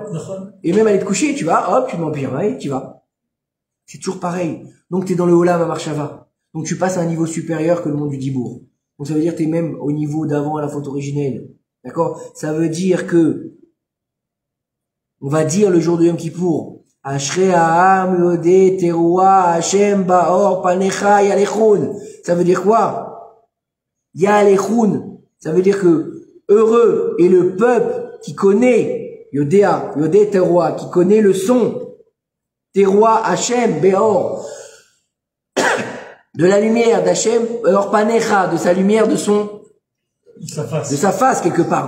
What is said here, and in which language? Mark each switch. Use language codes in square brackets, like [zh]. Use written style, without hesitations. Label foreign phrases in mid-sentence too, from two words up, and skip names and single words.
[fr] Et même aller te coucher, tu vas, hop, tu mets en pyjama et tu vas. C'est toujours pareil. Donc, tu es dans le [he] עולם המחשבה. [fr] Donc, tu passes à un niveau supérieur que le monde du Dibour. Donc, ça veut dire que tu es même au niveau d'avant à la faute originelle. D'accord? Ça veut dire que, on va dire le jour de Yom Kippour, [he] אשרי העם יודעי תרועה השם באור פניך יהלכון. [fr] Ça veut dire quoi? Yalechun. Ça veut dire que heureux est le peuple qui connaît [he] יודעי תרועה, [fr] qui connaît le son. [he] תרועה השם באור. [fr] De la lumière d'Hachem, [he] אור פניך, [fr] de sa lumière, de sa face quelque part.